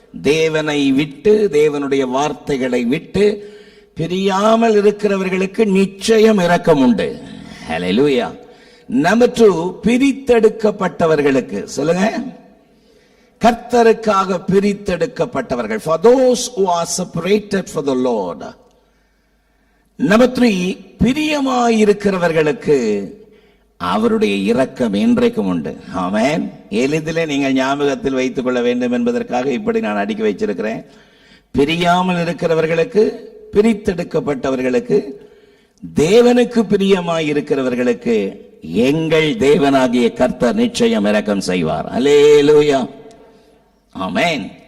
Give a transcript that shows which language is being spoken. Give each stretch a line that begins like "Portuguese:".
Tamil: தேவனை விட்டு, தேவனுடைய வார்த்தைகளை விட்டு பிரியாமல் இருக்கிறவர்களுக்கு நிச்சயம் இரக்கம் உண்டு. ஹல்லேலூயா. நம்பர் 2, பிரித்தெடுக்கப்பட்டவர்களுக்கு. சொல்லுங்க. கர்த்தருக்காக பிரித்தெடுக்கப்பட்டவர்கள்.
English: For those who are separated for the Lord.
Tamil: Number 3, பிரியமாயிருக்கிறவர்களுக்கு அவருடைய இரக்கம் இன்றைக்கும் உண்டு. ஆமென். எளிதிலே நீங்கள் ஞாபகத்தில் வைத்துக் கொள்ள வேண்டும் என்பதற்காக இப்படி நான் அடுக்கி வைச்சிருக்கிறேன். பிரியாமல் இருக்கிறவர்களுக்கு, பிரித்தெடுக்கப்பட்டவர்களுக்கு, தேவனுக்கு பிரியமாயிருக்கிறவர்களுக்கு எங்கள் தேவனாகிய கர்த்தர் நிச்சயம் இரக்கம் செய்வார். அல்லேலூயா. ஆமென்.